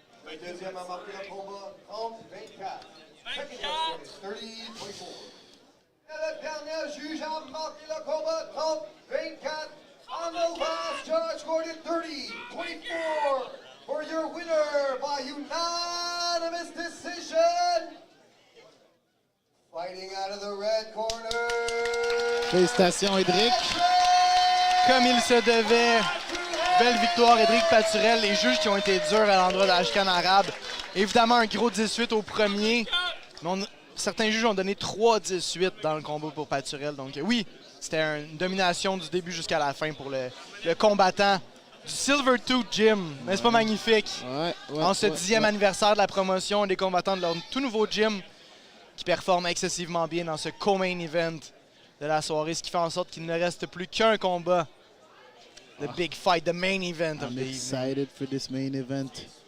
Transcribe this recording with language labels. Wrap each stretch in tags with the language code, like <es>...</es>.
<fr>Le deuxième a marqué le combat 30-24.</fr> <en>Second judge scored it 30-24.</en> <fr>Et le dernier juge a marqué le combat 30-24.</fr> <en>And the last judge scored it 30-24 for your winner by unanimous decision. Fighting out of the red corner.</en> <fr>Félicitations, Edric. Comme il se devait. Belle victoire, Edric Paturel. Les juges qui ont été durs à l'endroit d'Ashkan Arabe. Évidemment, un gros 18 au premier. Mais certains juges ont donné 3-18 dans le combat pour Paturel. Donc oui, c'était une domination du début jusqu'à la fin pour le combattant du Silvertooth Gym. N'est-ce pas magnifique? En ce 10e anniversaire de la promotion, des combattants de leur tout nouveau gym qui performent excessivement bien dans ce co-main event de la soirée, ce qui fait en sorte qu'il ne reste plus qu'un combat.</fr> <en>The big fight, the main event of the evening. I'm excited for this main event.</en>